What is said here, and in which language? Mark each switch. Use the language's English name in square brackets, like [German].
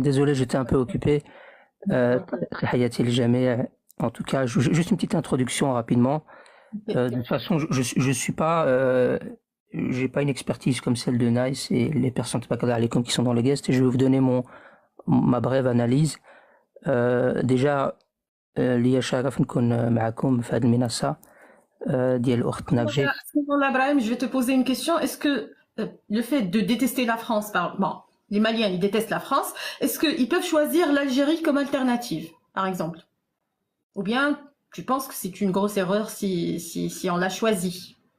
[French] Désolé, j'étais un peu occupé. Hayati al-Jami'. En tout cas, juste une petite introduction rapidement. De toute façon, je suis pas, j'ai pas une expertise comme celle de Nice et les personnes qui sont dans les guests, et je vais vous donner ma brève analyse. [Arabic] Déjà, ليا شرف نكون معكم في هذه المنصة ديال أخت نرجس. [French] À ce moment-là, Brahim, je vais te poser une question. Est-ce que le fait de détester la France, bon, les Maliens, ils détestent la France, est-ce qu'ils peuvent choisir l'Algérie comme alternative, par exemple? Ou bien tu penses que c'est une grosse erreur si on l'a choisi?